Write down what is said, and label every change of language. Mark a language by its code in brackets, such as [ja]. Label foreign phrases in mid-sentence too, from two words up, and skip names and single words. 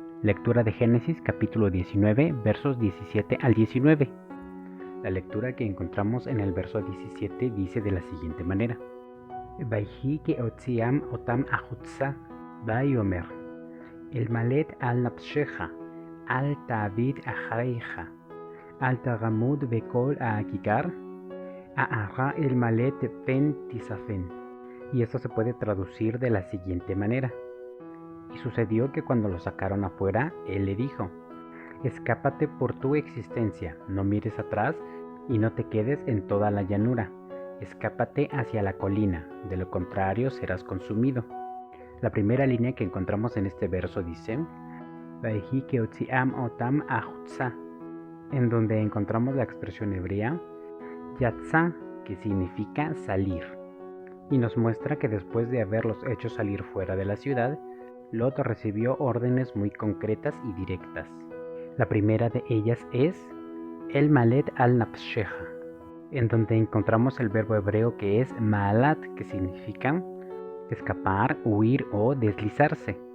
[es] Lectura de Génesis capítulo 19 versos 17 al 19. La lectura que encontramos en el verso 17 dice de la siguiente manera: [he] ויהי כהוציאם אתם החוצה ויאמר המלט על נפשך אל תביט אחריך ואל תעמד בכל הככר ההרה המלט פן תספה. [es] Y esto se puede traducir de la siguiente manera: Y sucedió que cuando lo sacaron afuera, él le dijo: Escápate por tu existencia, no mires atrás y no te quedes en toda la llanura. Escápate hacia la colina, de lo contrario serás consumido. La primera línea que encontramos en este verso dice: [he] ויהי כהוציאם אתם החוצה, [es] en donde encontramos la expresión hebrea yatza, que significa salir, y nos muestra que después de haberlos hecho salir fuera de la ciudad, Lot recibió órdenes muy concretas y directas. La primera de ellas es [he] המלט על נפשך, [es] en donde encontramos el verbo hebreo que es maalat, que significa escapar, huir o deslizarse.